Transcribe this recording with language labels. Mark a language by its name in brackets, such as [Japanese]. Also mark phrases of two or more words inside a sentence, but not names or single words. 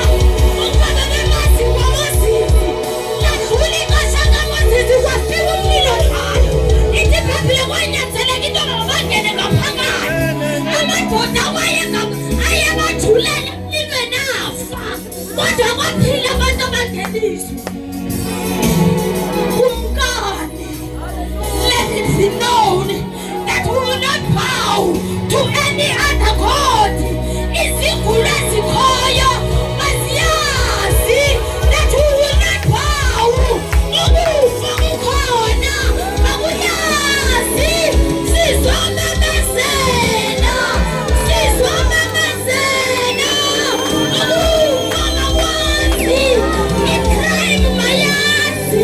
[Xhosa] Ukuba bebemazi kwaMozisi. Ladlula ixesha kaMozisi kwafika umlilo odlayo. Ithi iBhayibhile kwanyanzeleka into mabangene ngaphakathi. Amadoda ayebajhulela libe nafa. Kodwa kwaphila abantu abangeniswa. [English] Let it be known that we will not bow to any other God. [Xhosa] Izigulo ezikhoyo maziyazi [English] that we will not bow. [Xhosa] Ukufa kukhona makuyazi. Sizomemezela. Ukufa makwazi. Icrime mayazi.